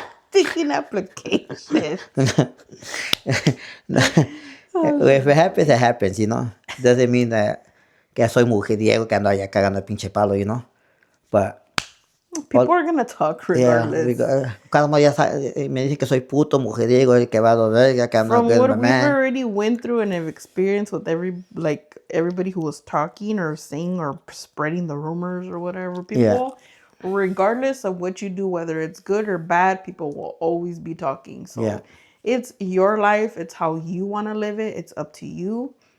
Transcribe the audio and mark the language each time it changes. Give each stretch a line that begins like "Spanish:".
English: Taking applications. If it happens, it happens, you know. Doesn't mean that
Spanish: que soy mujeriego, que ando allá cagando el pinche palo,
English: you know. But People are going to talk regardless.
Spanish: Cada uno ya sabe, me dice que soy puto, mujeriego, el que va a doler, que ando
English: From good, what my we've man. already went through and have experienced with everybody who was talking or saying or spreading the rumors or whatever, people, regardless of what you do, whether it's good or bad, people will always be talking. So it's your life. It's how you want to live it. It's up to you.